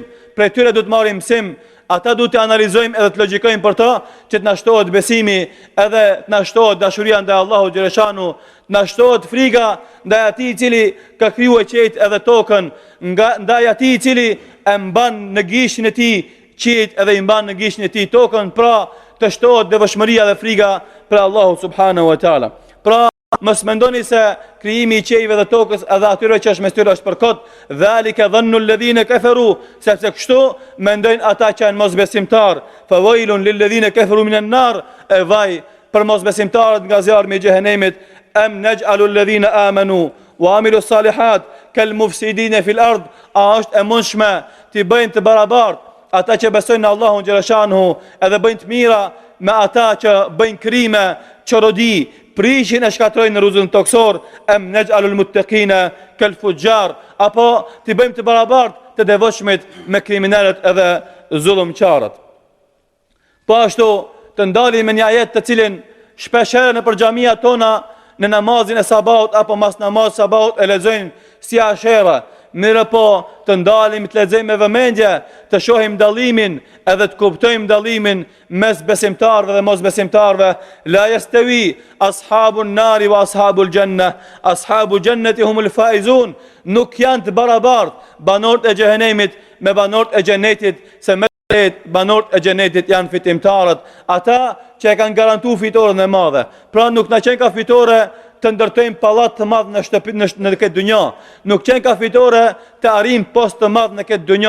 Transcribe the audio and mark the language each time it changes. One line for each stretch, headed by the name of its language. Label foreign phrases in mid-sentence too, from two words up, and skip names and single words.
Albanian: Për tyre duhet marrim mësim, ata duhet të analizojmë edhe të logjikojmë për to, që të na shtohet besimi, edhe të na shtohet dashuria ndaj Allahut xhaleshanu, të na shtohet frika ndaj atij i cili ka krijuar qiejt edhe tokën, ndaj atij i cili e mban në gishtin e tij qiejt edhe i mban në gishtin e tij tokën. Pra të shtohet devotshmëria dhe frika për Allahun
Arabic: سبحانه وتعالى.
Albanian: Pra mos mendoni se krijimi i qiejve dhe tokës edhe atyre që është mes tyre është për kot.
Arabic: ذلك ظن الذين كفروا,
Albanian: sepse kështu mendojnë ata që janë mosbesimtar.
Arabic: فويل للذين كفروا من النار,
Albanian: e vaj për mosbesimtarët nga zjarmi i xhehenemit.
Arabic: أم نجعل الذين آمنوا وعملوا الصالحات كالمفسدين في الأرض,
Albanian: a është e mundshme të bëjnë të barabartë ata që besojnë në Allahun xhaleshanuhu edhe bëjnë të mira me ata që bëjnë krime, çorodi, prishin e shkatrojnë në rrugën toksor?
Arabic: أم نجعل المتقين كالفجار,
Albanian: apo ti bëjmë të barabartë të devotshmit me kriminalët edhe zullumçarët? Po ashtu të ndalim me një ajet të cilin shpeshherë në xhamia tona në namazin e sabahut apo mas namaz sabahut e lexojnë si ashere, mirë po të ndalim, të lexojmë me vëmendje, të shohim dallimin edhe të kuptojmë dallimin mes besimtarëve dhe mosbesimtarëve.
Arabic: لا يستوي أصحاب النار وأصحاب الجنة أصحاب الجنة هم الفائزون.
Albanian: Nuk janë të barabartë banorët e xhehenemit me banorët e xhenetit, se me banorët e xhenetit janë fitimtarët, ata që e kanë garantuar fitoren e madhe. Pra nuk na qenë ka fitore të ndërtojmë pallat të madh në shtëpi në këtë dynjë. Nuk qenë ka fitore të arrijmë post të madh në këtë dynjë.